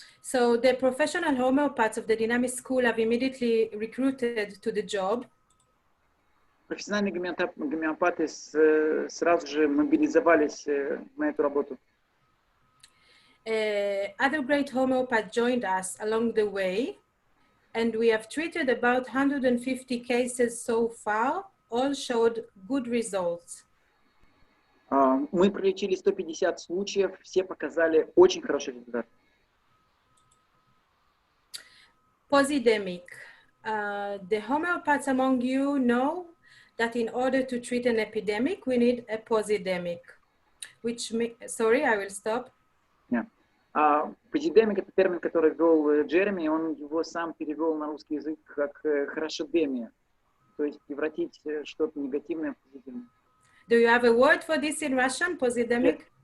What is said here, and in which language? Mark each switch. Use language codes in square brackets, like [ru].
[en] So the professional homeopaths of the Dynamic School have immediately recruited to the job. [ru] Профессиональные гомеопаты сразу же мобилизовались на эту работу. [en] Other great homeopaths joined us along the way, and we have treated about 150 cases so far. All showed good results. [ru] Мы пролечили 150 случаев, все показали очень хороший результат. [en] Pozidemic. The homeopaths among you know that in order to treat an epidemic, we need a Pozidemic. Sorry, I will stop. Yeah. [ru] Pozidemic — это термин, который ввел Джереми, он его сам перевел на русский язык как хорошодемия, то есть превратить что-то негативное в позитивное. [en] Do you have a word for this in Russian, Pozidemic?